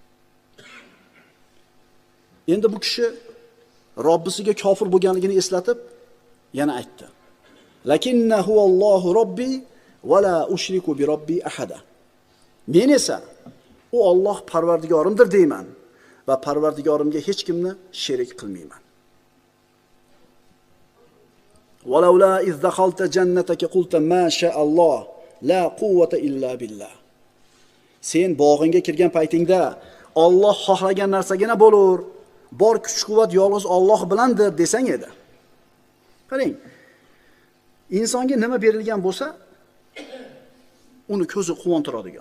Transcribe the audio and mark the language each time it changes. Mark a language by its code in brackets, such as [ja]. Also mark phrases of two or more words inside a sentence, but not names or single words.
[uz] Endi bu kishi Robbisiga kofir bo'lganligini eslatib yana aytdi. [ar] لكنه الله ربي ولا أشرك بربي أحدا. [uz] Men esa u Alloh parvardigorimdir deyman va parvardigorimga hech kimni sherik qilmayman. [ar] ولولا إذ دخلت جنتك قلت ما شاء الله لا قوة إلا بالله. [uz] Sen bog'ingga kirgan paytingda Alloh xohlagan narsagina bo'lur. Bor kuch-quvvat yolg'iz Alloh bilandir desang edi. Qarang. Insonga nima berilgan bo'lsa, uni ko'zi quvontiradigan.